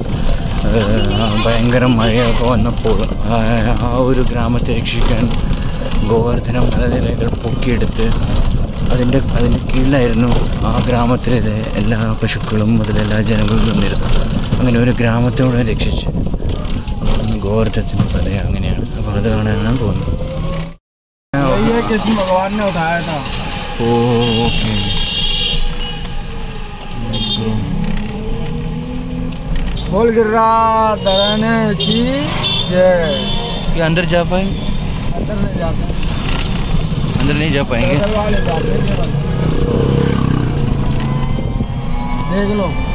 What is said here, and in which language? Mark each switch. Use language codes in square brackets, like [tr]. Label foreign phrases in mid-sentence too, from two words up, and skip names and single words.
[ml] ഭയങ്കര മഴയൊക്കെ വന്നപ്പോൾ ആ ഒരു ഗ്രാമത്തെ രക്ഷിക്കാൻ ഗോവർദ്ധനം മലനിരകൾ പൊക്കിയെടുത്ത് അതിൻ്റെ കീഴിലായിരുന്നു ആ ഗ്രാമത്തിലെ എല്ലാ പശുക്കളും മുതൽ എല്ലാ ജനങ്ങളും നിന്നിരുന്നു. അങ്ങനെ ഒരു ഗ്രാമത്തോടെ രക്ഷിച്ച് ഗോവർദ്ധനത്തിൻ്റെ കഥ അങ്ങനെയാണ്. അപ്പോൾ അത് കാണാനാണ് പോകുന്നത്. ഓക്കെ, [hi] बोल गिरिराज धराने की जय। ये अंदर जा पाएंगे? अंदर नहीं जाते, अंदर नहीं जा पाएंगे। देख लो,